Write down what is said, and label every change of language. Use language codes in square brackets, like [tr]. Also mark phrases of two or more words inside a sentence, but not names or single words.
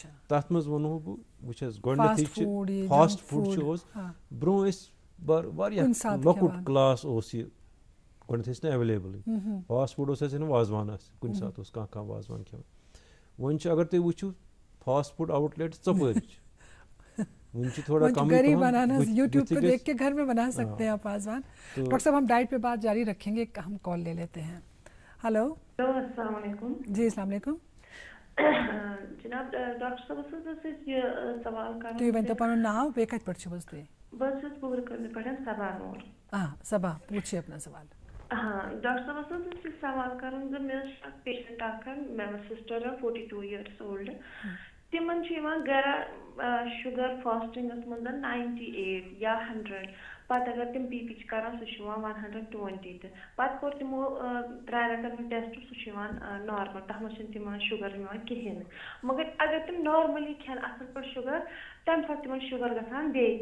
[ks] تتھ منٛز ونہو بہٕ, وٕچھ حظ گۄڈٕنیتھٕے چھِ [en] fast food [ks] چھُ اوس برونٛہہ ٲسۍ واریاہ لۄکُٹ کلاس اوس یہِ, گۄڈٕنیتھ ٲسۍ نہٕ ایویلیبلٕے. [en] fast food [ks] اوس اَسہِ وازوان آسہِ, کُنہِ ساتہٕ اوس کانٛہہ وازوان کھٮ۪وان. وۄنۍ چھُ اگر تُہۍ وٕچھِو [en] fast food outlet [ks] ژۄپٲرۍ چھِ, وۄنۍ چھِ تھوڑا کم. [ur] دیکھ کے گھر میں بنا سکتے ہیں آپ آزوان. ڈاکٹر صاحب ہم ڈائٹ پہ بات جاری رکھیں گے, ہم کال لے لیتے ہیں. ہلو السلام علیکم. جی السلام علیکم جناب. [ks] ڈاکٹر صٲبس حظ ٲس اَسہِ یہِ سوال کرُن. تُہۍ ؤنۍتو پنُن ناو, بیٚیہِ کتہِ پٮ۪ٹھ چھِو حظ تُہۍ؟ بہٕ حظ چھَس پوٗرٕ پٮ۪ٹھ صبا نوٗر. [ur] صبا پوٗچھِو اپنا سوال. [ks] ڈاکٹر صٲبس حظ اوس یہِ سوال کرُن زِ مےٚ ٲس اکھ پیشنٹ اکھ, مےٚ ٲس سسٹر 42 [en] years old. [ks] تِمن چھُ یِوان گرا شُگر فاسٹنگس منٛز 98 یا 100, پتہٕ اگر تِم بی پی چھِ کران سُہ چھُ یِوان 120 تہِ. پتہٕ کوٚر تِمو 3 رٮ۪تن ٹیسٹ, سُہ چھُ یِوان نارمل, تتھ منٛز چھُنہٕ تِمن شُگر یِوان کِہینۍ نہٕ. مگر اگر تِم نارملی کھٮ۪ن اصل پٲٹھۍ شُگر, تمہِ ساتہٕ تِمن شُگر گژھان بیٚیہِ.